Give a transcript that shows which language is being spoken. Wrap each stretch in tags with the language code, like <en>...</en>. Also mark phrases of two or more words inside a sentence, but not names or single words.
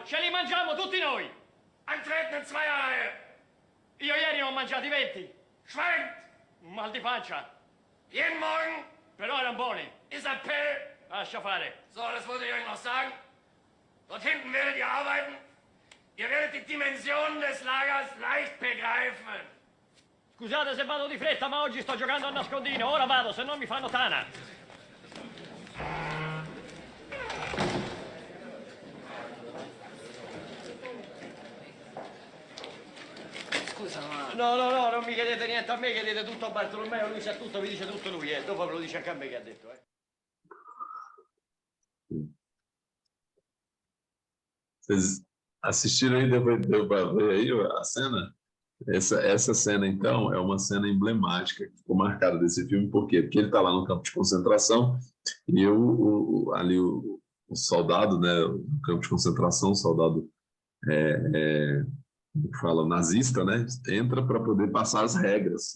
<it>Ce li mangiamo tutti noi.</it> <de>Antreten in Zweierreihe.</de> <it>Io ieri ne ho mangiati 20. Schweigt. Un mal di pancia.</it> <de>Jeden Morgen.</de> <it>Però erano buoni.</it> <de>Ist Appell.</de> <it>Lascia fare.</it> <de>So, das wollte ich euch noch sagen. Dort hinten werdet ihr arbeiten. Ihr werdet die Dimensionen des Lagers leicht begreifen.</de> <it>Scusate se vado di fretta, ma oggi sto giocando a nascondino. Ora vado, se no mi fanno tana. Scusa, ma... No, non mi chiedete niente a me, chiedete tutto a Bartolomeo, lui sa tutto, vi dice tutto lui, dopo ve lo dice anche a me che ha detto,</it> <pt>Vocês assistiram aí, deu para ver aí a cena? Essa cena, então, é uma cena emblemática que ficou marcada desse filme. Por quê? Porque ele está lá no campo de concentração e ali o soldado, né, no campo de concentração, o soldado fala nazista, né, entra para poder passar as regras.</pt>